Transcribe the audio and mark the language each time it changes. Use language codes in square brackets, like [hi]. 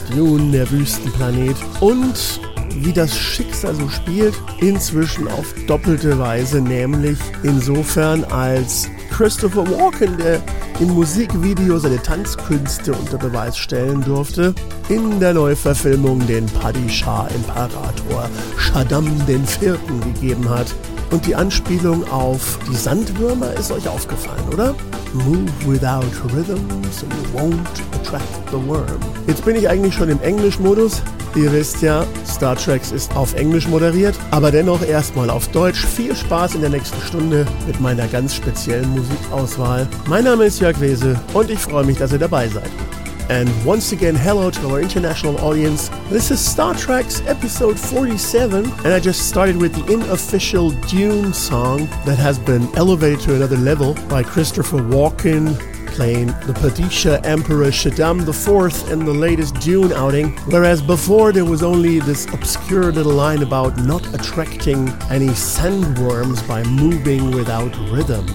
[de] Dune, der Wüstenplanet. Und wie das Schicksal so spielt, inzwischen auf doppelte Weise, nämlich insofern als Christopher Walken, der im Musikvideo seine Tanzkünste unter Beweis stellen durfte, in der Neuverfilmung den Padishah Imperator Shaddam IV. Gegeben hat. Und die Anspielung auf die Sandwürmer ist euch aufgefallen, oder? [en] Move without rhythm, so you won't attract the worm. [de] Jetzt bin ich eigentlich schon im Englischmodus. Ihr wisst ja, Star Treks ist auf Englisch moderiert, aber dennoch erstmal auf Deutsch. Viel Spaß in der nächsten Stunde mit meiner ganz speziellen Musikauswahl. Mein Name ist Jörg Wese und ich freue mich, dass ihr dabei seid. [en] And once again, hello to our international audience. This is Star Treks episode 47, and I just started with the unofficial Dune song that has been elevated to another level by Christopher Walken, playing the Padishah Emperor Shaddam IV in the latest Dune outing, whereas before there was only this obscure little line about not attracting any sandworms by moving without rhythm.